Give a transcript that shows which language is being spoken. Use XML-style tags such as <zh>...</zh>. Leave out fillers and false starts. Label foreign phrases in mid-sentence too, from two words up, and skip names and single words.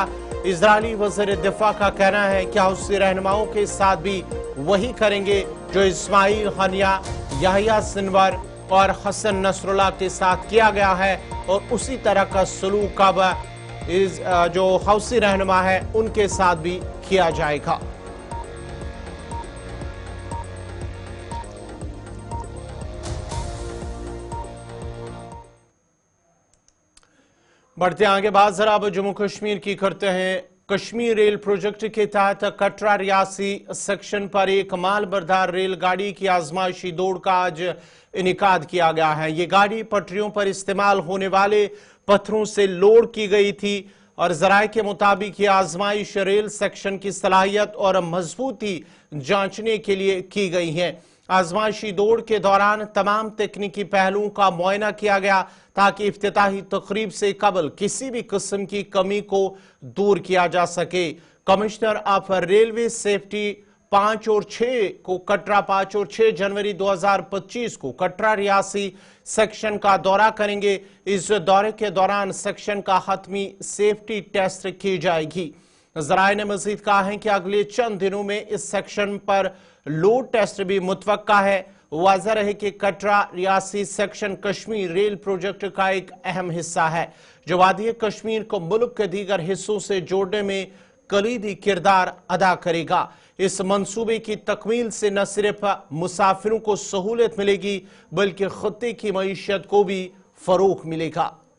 <ur>اسرائیلی وزیر دفاع کا کہنا ہے کہ حوثی رہنماؤں کے ساتھ بھی وہی کریں گے جو اسماعیل ہنیہ، یحییٰ سنور اور حسن نصر اللہ کے ساتھ کیا گیا ہے، اور اسی طرح کا سلوک اب جو حوثی رہنما ہے ان کے ساتھ بھی کیا جائے گا۔ بڑھتے آگے بات ذرا اب جموں کشمیر کی کرتے ہیں۔ کشمیر ریل پروجیکٹ کے تحت کٹرا ریاسی سیکشن پر ایک مال بردار ریل گاڑی کی آزمائشی دوڑ کا آج انعقاد کیا گیا ہے۔ یہ گاڑی پٹریوں پر استعمال ہونے والے پتھروں سے لوڈ کی گئی تھی اور ذرائع کے مطابق یہ آزمائش ریل سیکشن کی صلاحیت اور مضبوطی جانچنے کے لیے کی گئی ہے۔ آزمائشی دوڑ کے دوران تمام تکنیکی پہلوؤں کا معائنہ کیا گیا تاکہ افتتاحی تقریب سے قبل کسی بھی قسم کی کمی کو دور کیا جا سکے۔ کمشنر آف ریلوے سیفٹی 5 اور 6 کو کٹرا 5 اور 6 جنوری 2025 کو کٹرا ریاسی سیکشن کا دورہ کریں گے۔ اس دورے کے دوران سیکشن کا حتمی سیفٹی ٹیسٹ کی جائے گی۔ ذرائع نے مزید کہا ہے کہ اگلے چند دنوں میں اس سیکشن پر لوڈ ٹیسٹ بھی متوقع ہے۔ واضح رہے کہ کٹرا ریاسی سیکشن کشمیر ریل پروجیکٹ کا ایک اہم حصہ ہے جو وادی کشمیر کو ملک کے دیگر حصوں سے جوڑنے میں کلیدی کردار ادا کرے گا۔ اس منصوبے کی تکمیل سے نہ صرف مسافروں کو سہولت ملے گی بلکہ خطے کی معیشت کو بھی فروغ ملے گا۔</ur>